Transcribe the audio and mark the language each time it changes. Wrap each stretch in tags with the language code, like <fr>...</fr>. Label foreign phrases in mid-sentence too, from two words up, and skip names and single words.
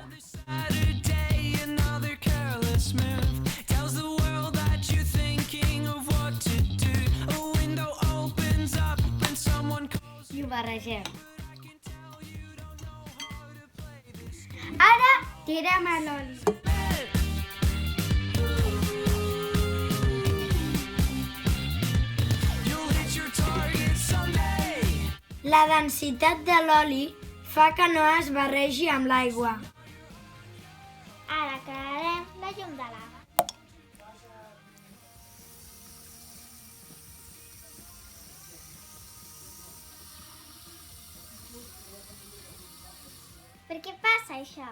<en>Saturday, another careless move tells the world that you're thinking of what to do. A window opens up and someone calls</en> <ca>i ho barregem. Ara tirem l'oli.</ca> <en>you'll hit your target someday.</en> <ca>La densitat de l'oli fa que no es barregi amb l'aigua. Ara crearem la llum de lava. Per què passa això?</ca>